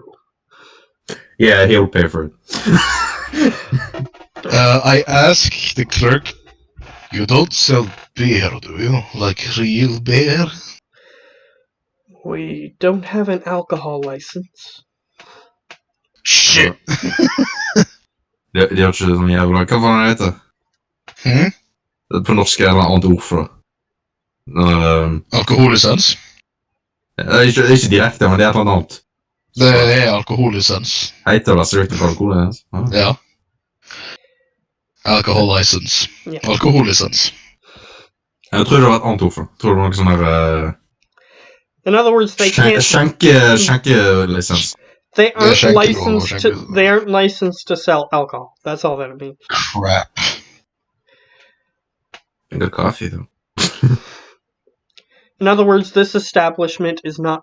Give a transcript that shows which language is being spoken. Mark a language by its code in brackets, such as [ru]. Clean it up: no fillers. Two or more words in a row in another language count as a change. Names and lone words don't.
[en] Yeah, he'll pay for it. I ask the clerk, "You don't sell beer, do you? Like real beer?" We don't have an alcohol license. Shit! [no] De har ikke sånn jævla... Hva var det heter? På norsk er det et annet ord for det. Alkohollisens? Det er ikke direkte, men det er et eller annet. Det er alkohollisens. Heter det restricted alkohollisens? Ja. [en] Alcohol license. Yeah. [no] Alkohollisens. Jeg tror det var et annet ord for det. Jeg tror det var noe sånn her... [en] In other words, they can't... [no] Skjenkelisens. [en] They aren't licensed to sell alcohol. That's all that it means. Crap. Good coffee, though. In other words, this establishment is not...